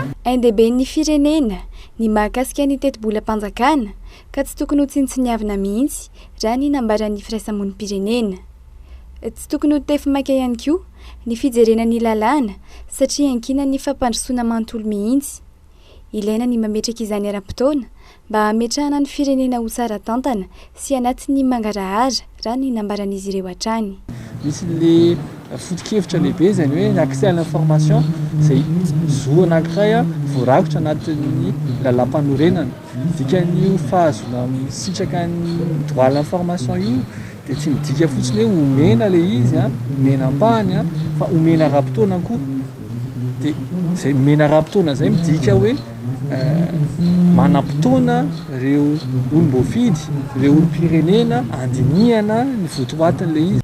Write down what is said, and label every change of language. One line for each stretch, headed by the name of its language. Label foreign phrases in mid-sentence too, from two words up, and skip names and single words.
Malagasy: ANDB ny firenena ny mahakasika ny teti-bolam-panjakana ka tsy tokony ho tsinitsiniavina mihitsy raha ny nambaran'ny firaisamonim-pirenena tsy tokony ho tefy-maika ihany koa ny fijerena ny lalàna satria ankina ny fampandrosoana manontolo mihitsy ilaina ny mametraka izany ara-potoana mba hametrahana ny firenena ho tsara tantana sy anatin'ny mangarahara raha ny nambaran'izy ireo hatrany misy le foto-kevitra lehibe zany hoe ny
French: accès à l'information
Malagasy: zay zo anankiray voarakotra anatin'ny lalam-panorenana dikan'io fahazona misitraka ny
French: droit à l'information
Malagasy: io dia tsy midika fotsiny hoe omena le izy omena ambany fa omena ra-potoana koa dia zay omena ra-potoana zay midika hoe manam-potoana reo olom-boafidy reo olom-pirenena andinihana ny votoatin'le izy